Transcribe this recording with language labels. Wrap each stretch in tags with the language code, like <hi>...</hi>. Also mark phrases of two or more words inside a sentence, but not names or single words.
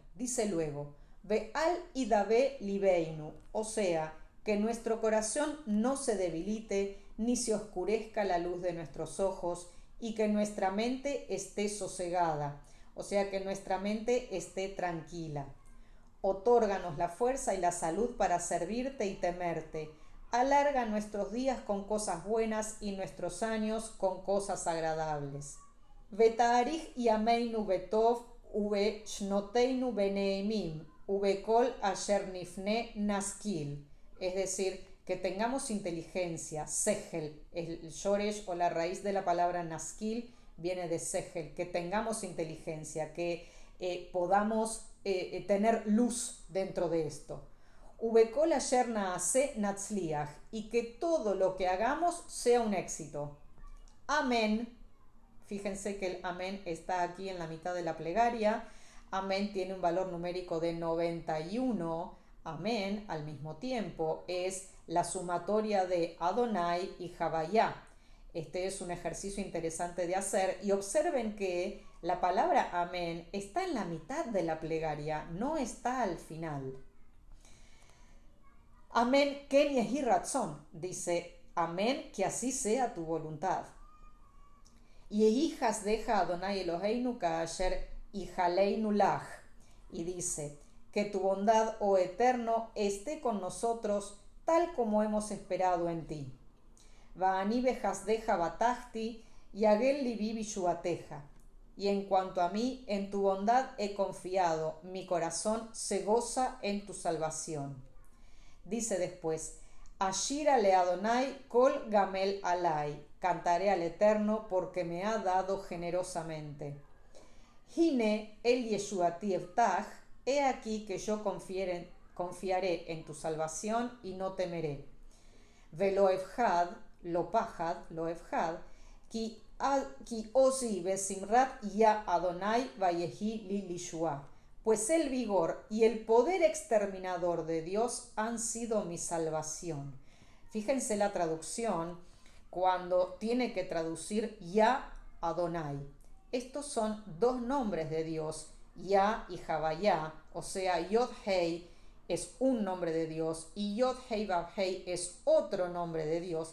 <es>Dice luego,</es> <he>ואל ידאב ליבנו,</he> <es>o sea, que nuestro corazón no se debilite ni se oscurezca la luz de nuestros ojos y que nuestra mente esté sosegada, o sea, que nuestra mente esté tranquila. Otórganos la fuerza y la salud para servirte y temerte. Alarga nuestros días con cosas buenas y nuestros años con cosas agradables.</es> <he>ותאריך ימינו בטוב ובשנותינו בנעימים ובכל אשר נפנה נשכיל.</he> <es>Es decir, que tengamos inteligencia, sehel, el shoresh o la raíz de la palabra naskil viene de sehel, que tengamos inteligencia, que podamos tener luz dentro de esto.</es> <he>ובכל אשר נעשה נצליח,</he> <es>y que todo lo que hagamos sea un éxito. Amén. Fíjense que el amén está aquí en la mitad de la plegaria. Amén tiene un valor numérico de 91. Amén, al mismo tiempo, es la sumatoria de Adonai y Javayá. Este es un ejercicio interesante de hacer y observen que la palabra amén está en la mitad de la plegaria, no está al final. Amén,</es> <he>כן יהי רצון,</he> <es>dice, amén, que así sea tu voluntad.</es> <he>יהי חסדך אדוני אלוהינו כאשר יחלנו לך,</he> <es>y dice, que tu bondad, oh Eterno, esté con nosotros tal como hemos esperado en ti.</es> <he>ואני בחסדך בטחתי יגל ליבי בישועתך,</he> <es>y en cuanto a mí, en tu bondad he confiado, mi corazón se goza en tu salvación. Dice después,</es> <he>אשירה לאדוני כל גמל עלי,</he> <es>cantaré al Eterno porque me ha dado generosamente.</es> <he>הנה אל ישועתי אבטח,</he> <es>he aquí que yo confiaré en tu salvación y no temeré.</es> <he>ולא אפחד, לא אפחד, כי עזי וזמרת יה אדוני ויהי לי לישועה.</he> <es>Pues el vigor y el poder exterminador de Dios han sido mi salvación. Fíjense la traducción cuando tiene que traducir ya Adonai. Estos son dos nombres de Dios, Ya y Javayá, o sea, Yod-Hei es un nombre de Dios y Yod-Hei Vav-Hei es otro nombre de Dios.</es>